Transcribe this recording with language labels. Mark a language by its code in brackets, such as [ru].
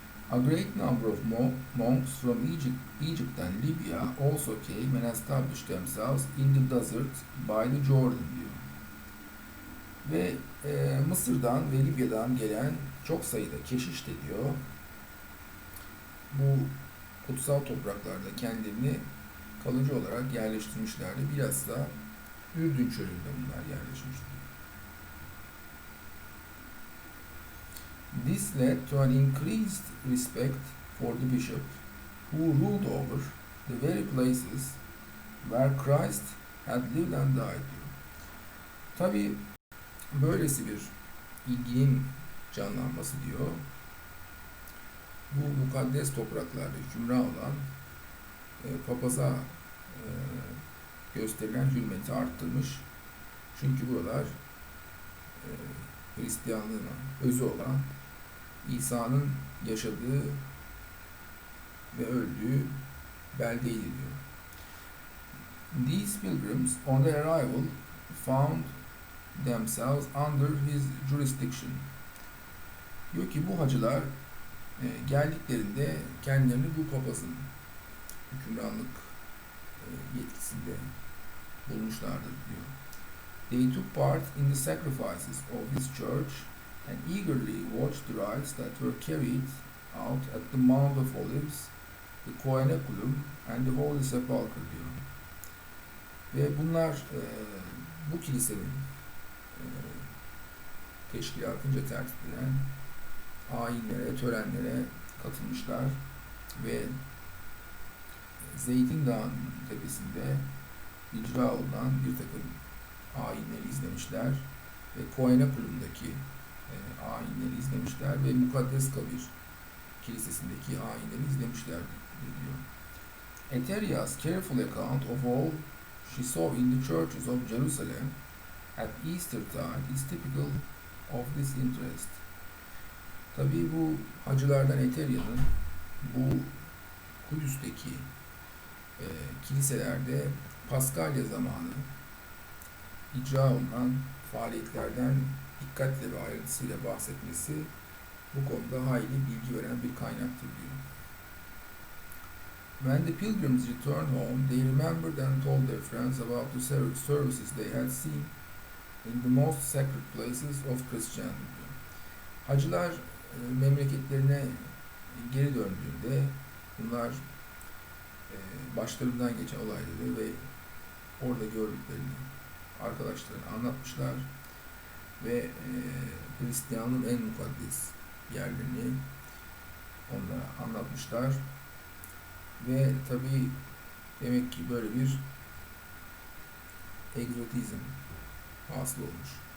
[en] A great number of monks from Egypt and Libya also came and established themselves in the desert by the Jordan [tr] diyor. Ve Mısır'dan ve Libya'dan gelen çok sayıda keşiş de diyor bu kutsal topraklarda kendilerini kalıcı olarak yerleştirmişlerdi. Biraz da Ürdün çölünde bunlar yerleşmişti. [en] This led to an increased respect for the bishop who ruled over the very places where Christ had lived and died [tr] diyor. Tabii böylesi bir ilginin canlanması diyor, bu mukaddes topraklarda hükümran olan papaza gösterilen hürmeti arttırmış. Çünkü buralar Hristiyanlığın özü olan İsa'nın yaşadığı ve öldüğü beldeydi diyor. [en] These pilgrims on their arrival found themselves under his jurisdiction. [tr] Diyor ki bu hacılar geldiklerinde kendilerini bu papazın hükümranlık yetkisinde bulmuşlardır diyor. [en] They took part in the sacrifices of his church and eagerly watched the rites that were carried out at the Mount of Olives, the Koeneculum and the Holy Sepulchre [tr] diyor. Ve bunlar bu kilisenin teşkilatınca tertip edilen ayinlere, törenlere katılmışlar ve Zeytin Dağı'nın tepesinde icra olunan bir takım ayinleri izlemişler ve Koeneculum'daki ayinleri izlemişler ve Mukaddes Kabir Kilisesi'ndeki ayinleri izlemişler diyor. [en] Eteria's careful account of all she saw in the churches of Jerusalem at Eastertide is typical of this interest. [tr] Tabii bu hacılardan Eteria'nın bu Kudüs'teki kiliselerde Paskalya zamanı icra olunan faaliyetlerden dikkatle ve ayrıntısıyla bahsetmesi bu konuda hayli bilgi veren bir kaynaktır diyor. [en] When the pilgrims returned home, they remembered and told their friends about the services they had seen in the most sacred places of Christianity [tr] diyor. Hacılar memleketlerine geri döndüğünde bunlar başlarından geçen olayları ve orada gördüklerini arkadaşlarına anlatmışlar ve Hristiyanlığın en mukaddes yerlerini onlara anlatmışlar ve tabii demek ki böyle bir egzotizm hasıl olmuş.